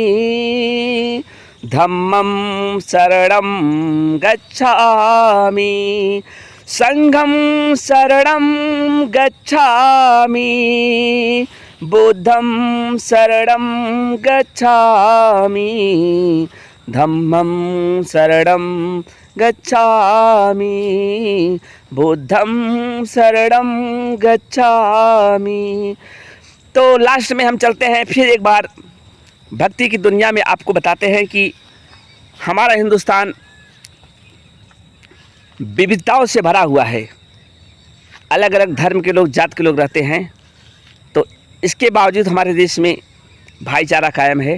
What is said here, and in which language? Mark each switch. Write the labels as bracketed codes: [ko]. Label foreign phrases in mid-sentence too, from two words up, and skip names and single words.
[pi] धम्मं शरणं गच्छामि, संघं शरणं गच्छामि, बुद्धं शरणं गच्छामि, धम्मं शरणं गच्छामि, बुद्धं शरणं गच्छामि। [hi] तो लास्ट में हम चलते हैं फिर एक बार भक्ति की दुनिया में, आपको बताते हैं कि हमारा हिंदुस्तान विविधताओं से भरा हुआ है। अलग अलग धर्म के लोग, जात के लोग रहते हैं, तो इसके बावजूद हमारे देश में भाईचारा कायम है।